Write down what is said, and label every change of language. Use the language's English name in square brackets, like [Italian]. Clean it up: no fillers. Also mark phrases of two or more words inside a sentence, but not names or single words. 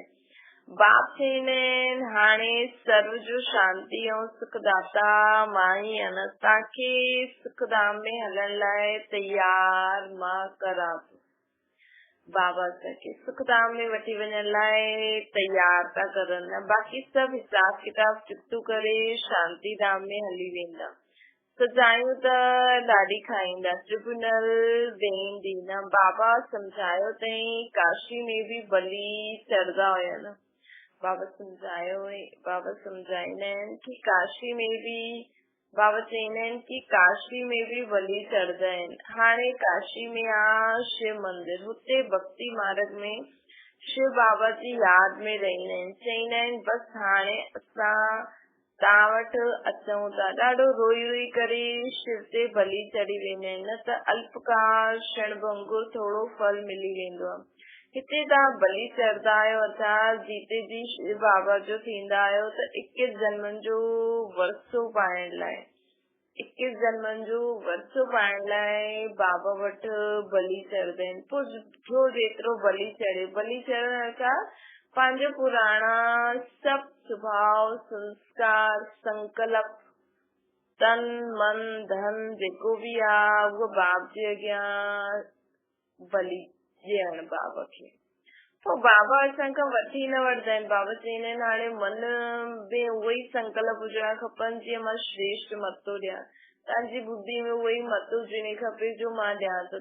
[Sindhi] बाप चवंदा आहिनि हाणे सर्व जो शांति ऐं सुखदाता मां ई आहियां, तव्हांखे सुखधाम में हलण लाइ तयार मां करां थो। बाबा असांखे सुखधाम में वठी वञण लाइ तयार था करनि, बाक़ी सभु हिसाब किताब चुक्तू करे शांति धाम में हली वेंदा। सजायूं त ॾाढी खाईंदा, ट्रिब्यूनल वेंदी न। बाबा सम्झायो अथई काशी में बि बलि चढ़ंदा हुया न। बाबा सम्झाईंदा आहिनि कि काशी में बि, बाबा चवंदा आहिनि कि काशी में बि बलि चढ़ंदा आहिनि। हाणे काशी में आहे शिव मंदिर, हुते भक्ति मार्ग में शिव बाबा जी यादि में रहंदा आहिनि। चवंदा आहिनि बसि हाणे असां तव्हां वटि अचूं था। ॾाढो रोई रोई करे शिव ते बलि चढ़ी वेंदा आहिनि, न त अल्पकाल क्षण भंगुर थोरो फल मिली वेंदो आहे। हिते तव्हां बलि चढ़ंदा आहियो अर्थात [Hindi] जीते जी [Sindhi] शिव बाबा जो थींदा आहियो त 21 जन्मनि जो वरसो पाइण लाइ, 21 जन्मनि जो वरसो पाइण लाइ बाबा वटि बलि चढ़ंदा आहिनि। पोइ जो जेतिरो बलि चढ़े, बलि चढ़ण अर्थात पंहिंजो पुराणा सभु स्वभाव, संस्कार, संकल्प, तन मन धन जेको बि आहे उहो बाप जे अॻियां बलि ॾियण बाबा खे। पोइ बाबा असांखां वठी न वठंदा आहिनि। बाबा चवंदा आहिनि हाणे मन में उहो ई संकल्प हुजणा खपनि जीअं मां श्रेष्ठ मतो ॾियां, तव्हांजी बुद्धि में उहो ई मत हुजणी खपे जो मां ॾियां थो।